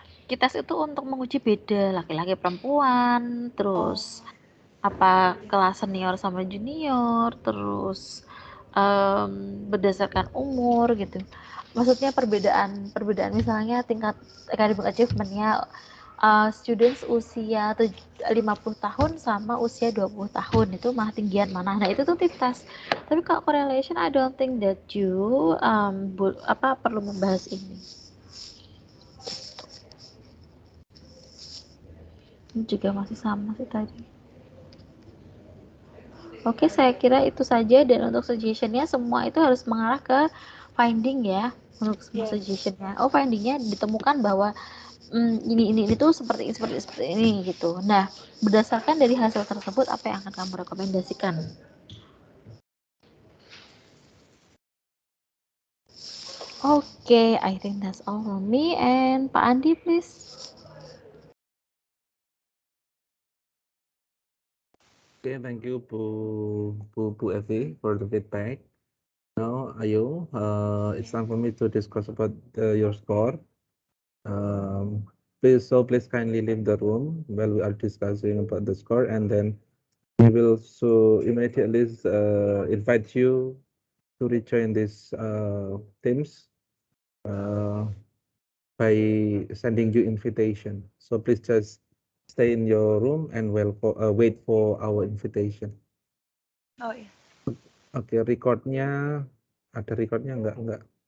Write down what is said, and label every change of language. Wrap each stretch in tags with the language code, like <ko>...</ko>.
<id>T-test itu untuk menguji beda laki-laki perempuan, terus apa kelas senior sama junior, terus berdasarkan umur gitu. Maksudnya perbedaan misalnya tingkat</id> <en>academic achievement-</en> <id>nya students usia 50 tahun sama usia 20 tahun itu mah tinggian mana. Nah, itu tuh tes. Tapi kalau</id> <en>correlation I don't think that you</en> <id>perlu membahas ini. Ini juga masih sama sih tadi. Oke, saya kira itu saja dan untuk suggestionnya semua itu harus mengarah ke finding ya untuk semua suggestionnya. Oh, findingnya ditemukan bahwa ini tuh seperti ini gitu. Nah, berdasarkan dari hasil tersebut apa yang akan kamu rekomendasikan?</id> <en>Okay, I think that's all from me and Pak Andi please. Okay, thank you Bu Evi for the feedback. Now, Ayu, it's time for me to discuss about your score. Please kindly leave the room while we are discussing about the score, and then we will immediately invite you to rejoin these teams by sending you invitation. So please just stay in your room and wait for our invitation.</en> <id>Oh iya. Oke, recordnya ada recordnya enggak?</id>